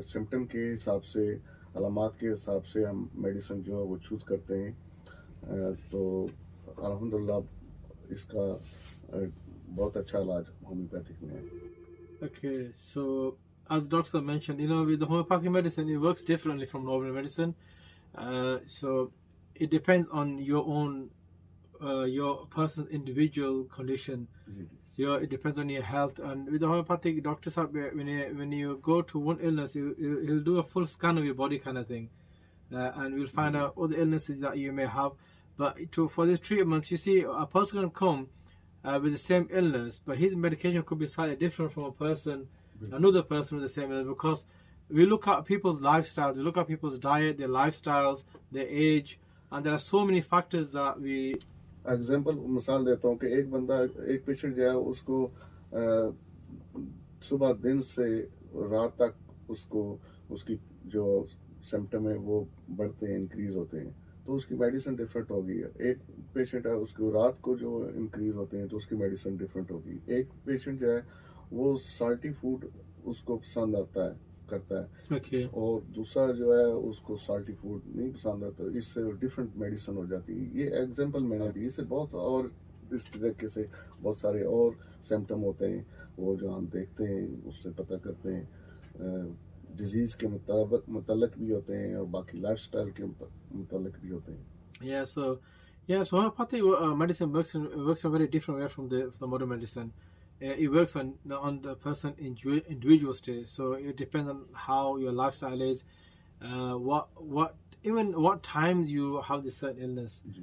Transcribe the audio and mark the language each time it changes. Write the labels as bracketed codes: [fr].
[hi] Symptom के हिसाब से, अलामात के हिसाब से हम मेडिसिन जो है वो चूज़ करते हैं। तो अल्हम्दुलिल्लाह इसका बहुत अच्छा इलाज होम्योपैथिक में है। [en] Okay, so as doctor mentioned, with the homeopathic medicine, it works differently from normal medicine. So it depends on your own, your person's individual condition. It depends on your health. And with the homeopathic, doctors, when you go to one illness, he'll do a full scan of your body kind of thing. And we'll find out all the illnesses that you may have. But for these treatments, you see, a person can come with the same illness, but his medication could be slightly different from another person with the same illness, because we look at people's lifestyles, we look at people's diet, their lifestyles, their age, and there are so many factors that we... [hi] example मिसाल देता हूँ कि एक patient जो है उसको सुबह दिन से रात तक उसकी जो सिम्टम है वो बढ़ते हैं, इंक्रीज होते हैं, तो उसकी मेडिसिन डिफरेंट होगी। एक पेशेंट है उसको रात को जो इंक्रीज होते हैं तो उसकी मेडिसिन डिफरेंट होगी। एक पेशेंट जो है वो साल्टी फूड उसको पसंद करता है और दूसरा जो है उसको साल्टी फूड नहीं पसंद आता, इससे डिफरेंट मेडिसिन हो जाती है। ये एग्जांपल मैंने दी, इससे बहुत और इस तरीके से बहुत सारे और सिम्टम होते हैं वो जो हम देखते हैं, उससे पता करते हैं, डिजीज के मुतालिक भी होते हैं और बाकी लाइफस्टाइल के मुतालिक भी होते हैं। [en] So homeopathic medicine works in a very different way from the modern medicine. It works on the person individual stage. So it depends on how your lifestyle is, what times you have this certain illness.